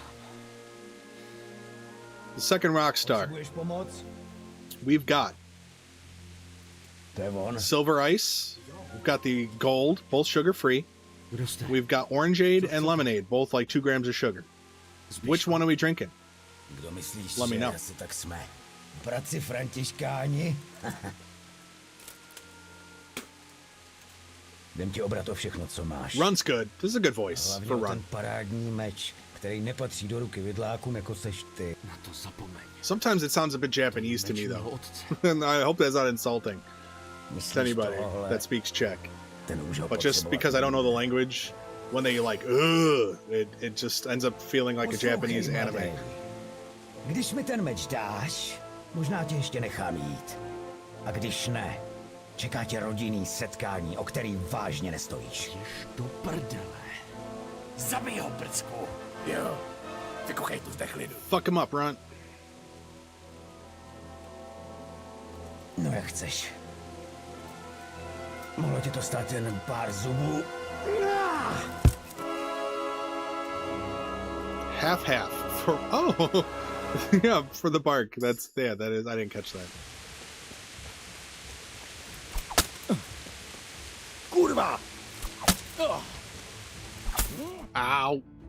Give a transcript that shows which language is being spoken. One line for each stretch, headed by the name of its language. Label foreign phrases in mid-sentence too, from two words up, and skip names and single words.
English: The second rock star. We've got silver ice. We've got the gold, both sugar free. We've got orangeade and lemonade, both like 2 grams of sugar. Which one are we drinking? Let me know.
Czech: Bratři Františkáni. Jdem ti obrat o všechno, co máš.
English: Run's good. This is a good voice for Run.
Czech: Parádní meč, který nepatří do ruky vidlákům, jako seš ty. Na to zapomeň.
English: Sometimes it sounds a bit Japanese to me, though. And I hope that's not insulting to anybody that speaks Czech. But just because I don't know the language, when they like, ugh, it just ends up feeling like a Japanese anime.
Czech: Když mi ten meč dáš, možná tě ještě nechám jít. A když ne, čeká tě rodinný setkání, o který vážně nestojíš. Jež do prdele. Zabij ho, prcku. Jo, vykochej tu v klidu.
English: Fuck him up, Runt.
Czech: No jak chceš. Mohlo ti to stát jen pár zubů.
English: Half for yeah, for the bark. That is I didn't catch that.
Czech: Kurva! Ow.